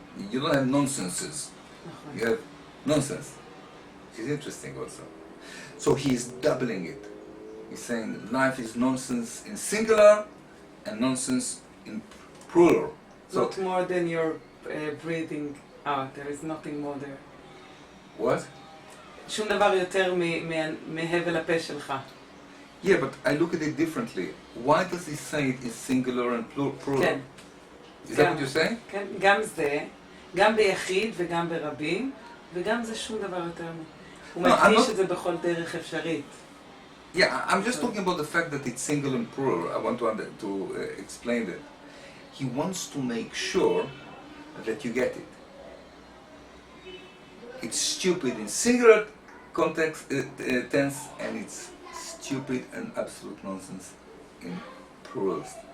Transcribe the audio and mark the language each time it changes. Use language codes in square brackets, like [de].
[en] You don't have nonsenses. You have nonsense, which is interesting also. So he is doubling it. He's saying life is nonsense in singular and nonsense in plural. So Not more than your breathing out. There is nothing more there. what? [he] שום דבר יותר מהבל הפה שלך. [en] Yeah, but I look at it differently. Why does he say it is singular and plural? [he] כן. [en] Is that what you're saying? [he] כן, גם זה, גם ביחיד וגם ברבים, וגם זה שום דבר יותר מ... הוא מדגיש את זה בכל דרך אפשרית. [en] Yeah, I'm just talking about the fact that it's singular and plural. I want to explain that. He wants to make sure that you get it. It's stupid in singular context tense, and it's stupid and absolute nonsense in plurals.